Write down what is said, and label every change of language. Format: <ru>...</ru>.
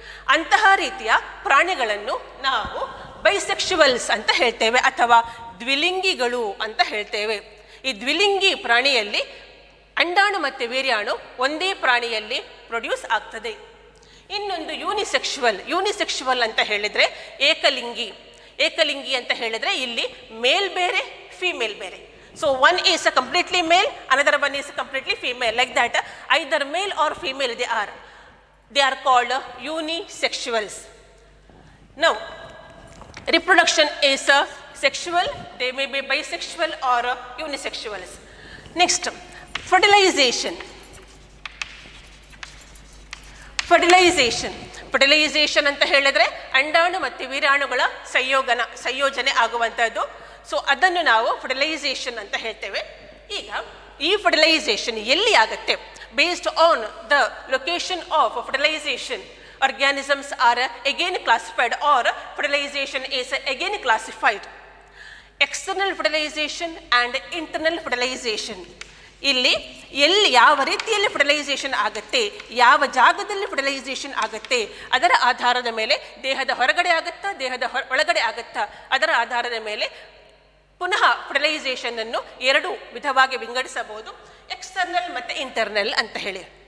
<kn>ಅಂತಹ ರೀತಿಯ ಪ್ರಾಣಿಗಳನ್ನು ನಾವು ಬೈಸೆಕ್ಷುವಲ್ಸ್ ಅಂತ ಹೇಳ್ತೇವೆ ಅಥವಾ ದ್ವಿಲಿಂಗಿಗಳು ಅಂತ ಹೇಳ್ತೇವೆ. ಈ ದ್ವಿಲಿಂಗಿ ಪ್ರಾಣಿಯಲ್ಲಿ ಅಂಡಾಣು ಮತ್ತು ವೀರ್ಯಾಣು ಒಂದೇ ಪ್ರಾಣಿಯಲ್ಲಿ ಪ್ರೊಡ್ಯೂಸ್ ಆಗ್ತದೆ. ಇನ್ನೊಂದು ಯೂನಿಸೆಕ್ಷುವಲ್ ಅಂತ ಹೇಳಿದರೆ ಏಕಲಿಂಗಿ. ಏಕಲಿಂಗಿ ಅಂತ ಹೇಳಿದರೆ ಇಲ್ಲಿ ಮೇಲ್ ಬೇರೆ, ಫೀಮೇಲ್ ಬೇರೆ.</kn> <en>So one is a completely male, another one is completely female. Like that, either male or female they are called unisexuals. Now, reproduction is sexual, they may be bisexual or unisexuals. Next, fertilization.</en> <kn>Fertilisation ಅಂತ ಹೇಳಿದರೆ ಅಂಡಾಣು ಮತ್ತು ವೀರ್ಯಾಣುಗಳ ಸಂಯೋಜನೆ ಆಗುವಂಥದ್ದು. So ಅದನ್ನು ನಾವು fertilisation ಅಂತ ಹೇಳ್ತೇವೆ. ಈಗ ಈ ಫರ್ಟಿಲೈಸೇಷನ್ ಎಲ್ಲಿ ಆಗುತ್ತೆ?</kn> <en>Based on the location of fertilization organisms are again classified, or fertilization is again classified. External fertilization and internal fertilization.</en> <kn>ಇಲ್ಲಿ ಯಾವ ರೀತಿಯಲ್ಲಿ ಫರ್ಟಿಲೈಸೇಷನ್ ಆಗುತ್ತೆ, ಯಾವ ಜಾಗದಲ್ಲಿ ಫರ್ಟಿಲೈಸೇಷನ್ ಆಗುತ್ತೆ, ಅದರ ಆಧಾರದ ಮೇಲೆ ದೇಹದ ಹೊರಗಡೆ ಆಗುತ್ತಾ, ದೇಹದ ಒಳಗಡೆ ಆಗುತ್ತಾ, ಅದರ ಆಧಾರದ ಮೇಲೆ ಪುನಃ ಫರ್ಟಿಲೈಸೇಷನ್ ಅನ್ನು ಎರಡು ವಿಧವಾಗಿ ವಿಂಗಡಿಸಬಹುದು, ಎಕ್ಸ್ಟರ್ನಲ್ ಮತ್ತು ಇಂಟರ್ನಲ್ ಅಂತ ಹೇಳಿ.</kn>